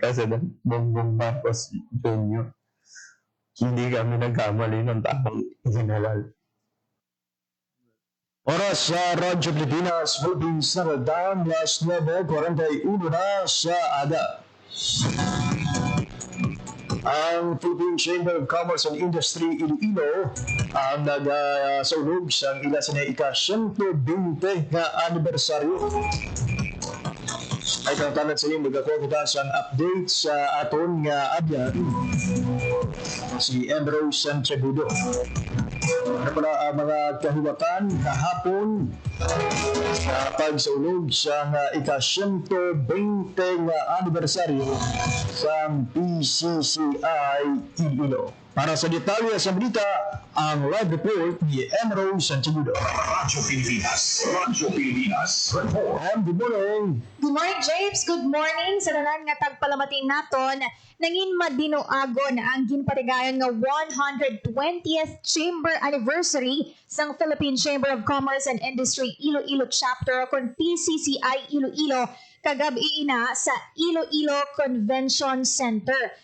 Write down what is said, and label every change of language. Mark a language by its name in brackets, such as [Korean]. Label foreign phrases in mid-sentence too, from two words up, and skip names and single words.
[Filipino] President Bongbong Marcos Jr. Hindi kami nagkamali ng taong general. [Hiligaynon] Oras sa Radyo Pilipinas, Philippine Standard Time, last 9:41 na sa aga. Ang Philippine Chamber of Commerce and Industry Iloilo ang nagsaulog sa ila sa ika-120 na anibersaryo. Ay tantanan sa inyo magkakuha sa update sa aton nga abyan si Ambrose Santiagudo. Ano pala ang mga kahiwatan kahapon sa pagsaulog sa ika-120 nga anibersaryo sa PCCI Iloilo. Para sa detalye sa balita, ang live report ni Ambrose Santiagudo. Radyo Pilipinas. Radyo Pilipinas. Report. [English] And good morning. Good morning, James. Good morning. [Hiligaynon] Sa tanan nga tagpalamatin naton, nangin madinuagon ang ginpatigayon nga 120th Chamber Anniversary sang Philippine Chamber of Commerce and Industry Iloilo Chapter kon PCCI Iloilo kagabi ina sa Iloilo Convention Center.